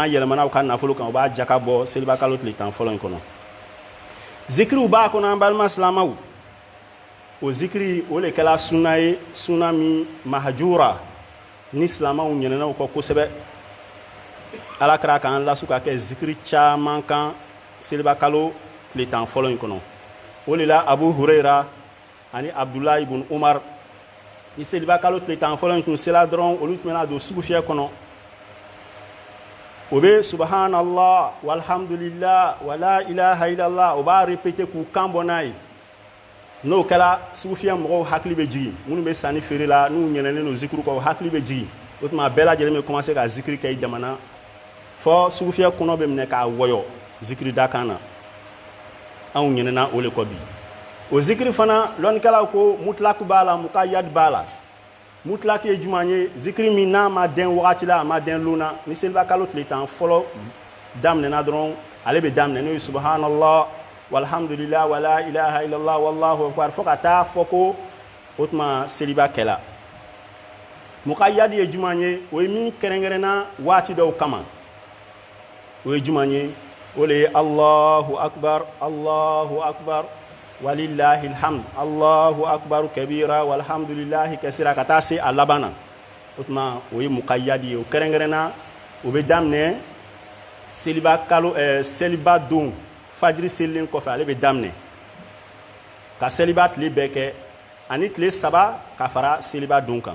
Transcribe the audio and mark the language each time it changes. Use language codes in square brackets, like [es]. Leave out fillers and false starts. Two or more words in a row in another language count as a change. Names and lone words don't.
[bm] ka nafolo kan u b'a jaka bɔ seliba kalo tile 10 fɔlɔ in kɔnɔ zikriw b'a kɔnɔ an balima silamɛw o zikri o le kɛla sunna ye sunna min mahajura ni silamɛw ɲinɛna o kɔ kosɛbɛ ala kɛra k'an lasu ka kɛ zikri caman kan seliba kalo tile 10 fɔlɔ in kɔnɔ o de la abu hurayra ani abdulahi ibn umar ni seliba kalo tile 10 fɔlɔ in tun sela dɔrɔn olu tun bɛna don sugufiyɛ kɔnɔ o bɛ [ar] سبحان الله والحمد لله ولا إله إلا الله [bm] o b'a répéter k'u kan bɔ n'a ye n'o kɛra sugufiyɛ mɔgɔw hakili bɛ jigin minnu bɛ sanni feere la n'u ɲinɛnen don zikiri kɔ o hakili bɛ jigin o tuma bɛɛ lajɛlen bɛ commencer ka zikiri kɛ i damana fɔ sugufiyɛ kɔnɔ bɛ minɛ k'a wɔyɔ zikiri da kan na anw ɲinɛna o le kɔ bi o zikiri fana lɔnnikɛlaw ko mutlak b'a la muqayyad b'a la mutlak ye jumɛn ye zikiri min n'a ma dɛn wagati la a ma dɛn lon na ni seliba kalo tile 10 fɔlɔ daminɛna dɔrɔn ale bɛ daminɛ n'o ye [ar] سبحان الله والحمد لله ولا إله إلا الله والله أكبر [bm] fo ka taa fɔ ko o tuma seliba kɛla muqayyad ye jumɛn ye o ye min kɛrɛnkɛrɛnna waati dɔw kama o ye jumɛn ye o le ye [ar] الله أكبر ولله الحمد الله أكبر كبيرا والحمد لله كثيرا [bm] ka taa se a laban na o tuma o ye muqayyad ye o kɛrɛnkɛrɛnna o bɛ daminɛ seliba kalo seliba don fajiri selilen kɔfɛ ale bɛ daminɛ ka seliba tile bɛɛ kɛ ani tile 3 ka fara seliba don kan